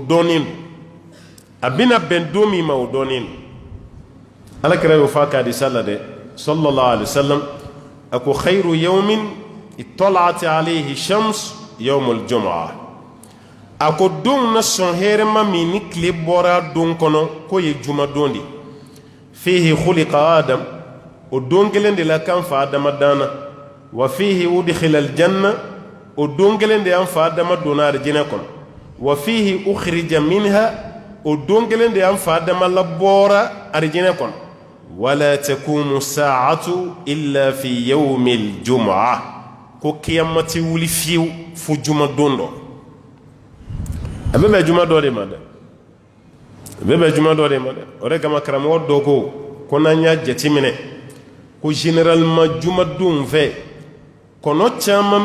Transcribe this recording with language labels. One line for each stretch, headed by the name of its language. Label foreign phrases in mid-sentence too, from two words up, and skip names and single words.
Bambara: dɔnnen don a bɛna bɛn don min ma o dɔnnen don ala kira y'o fɔ a ka hadisa la dɛ
Arabic: صلى الله عليه وسلم
Bambara: a ko
Arabic: خير يوم طلعت عليه الشمس يوم الجمعة
Bambara: a ko don na sɔn hɛrɛma min ni tile bɔra don kɔnɔ k'o ye jumadon de
Arabic: فيه خلق آدم
Bambara: o don kelen de la kan fa adama dana
Arabic: وفيه أدخل الجنة
Bambara: o don kelen de an fa adama donna arjina kɔnɔ
Arabic: وفيه أخرج منها
Bambara: o don kelen de an fa adama labɔra arjina kɔnɔ
Arabic: ولا تقوم الساعة إلا في يوم الجمعة
Bambara: ko kiyamati wuli fiyewu fo jumadon dɔ a bɛ bɛn juma dɔ de ma dɛ a bɛ bɛn juma dɔ de ma dɛ o de kama karamɔgɔ dɔ ko n'an y'a jateminɛ ko généralement jumadon fɛ kɔnɔ caman bɛ